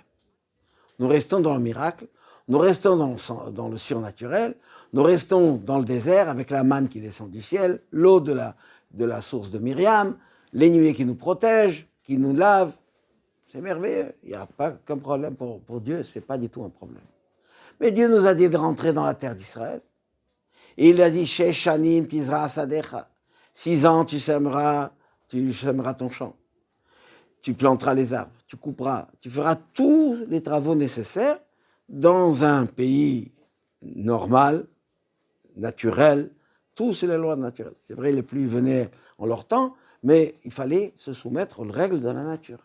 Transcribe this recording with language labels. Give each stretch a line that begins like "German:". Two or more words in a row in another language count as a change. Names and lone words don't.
French: Nous restons dans le miracle, nous restons dans le surnaturel, nous restons dans le désert avec la manne qui descend du ciel, l'eau de la source de Myriam, les nuées qui nous protègent, qui nous lavent. C'est merveilleux, il n'y a pas qu'un problème pour Dieu, ce n'est pas du tout un problème. Mais Dieu nous a dit de rentrer dans la terre d'Israël. Et il a dit,
Hebrew: שש שנים תזרע שדך.
French: 6 ans, tu sèmeras ton champ. Tu planteras les arbres, tu couperas, tu feras tous les travaux nécessaires dans un pays normal, naturel. Tout, c'est les lois naturelles. C'est vrai, les pluies venaient en leur temps, mais il fallait se soumettre aux règles de la nature.